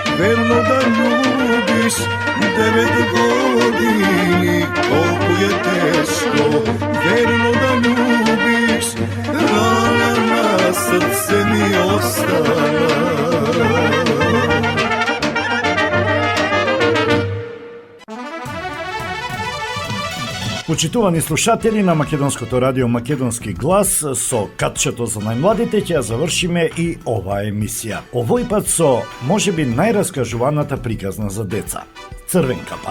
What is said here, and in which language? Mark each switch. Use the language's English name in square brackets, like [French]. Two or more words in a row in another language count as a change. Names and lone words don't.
[Macedonian] верно да љубиш 9 години, колико је тешко верно да љубиш, рана на срце ми остала. Почитувани слушатели на Македонското радио Македонски глас, со катчето за најмладите ќе ја завршиме и оваа емисија. Овој пат со можеби најраскажуваната приказна за деца – Црвенкапа.